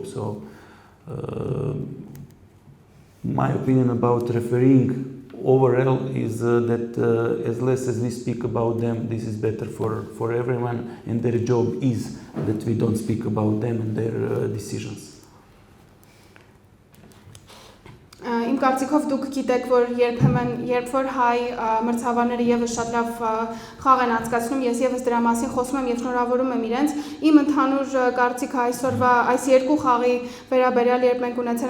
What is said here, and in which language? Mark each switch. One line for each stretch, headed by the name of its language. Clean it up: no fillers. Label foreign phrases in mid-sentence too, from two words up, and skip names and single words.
English: So my opinion about refereeing overall is that as less as we speak about them, this is better for everyone, and their job is that we don't speak about them and their decisions.
Armenian: Իմ կարծիքով դուք գիտեք, որ երբ որ հայ մրցավարները եւս շատ լավ խաղ են անցկացնում, ես եւս դրա մասին խոսում եմ եւ շնորհավորում եմ իրենց։ Իմ ընդհանուր կարծիքը այսօրվա այս երկու խաղի վերաբերյալ, երբ մենք ունեցել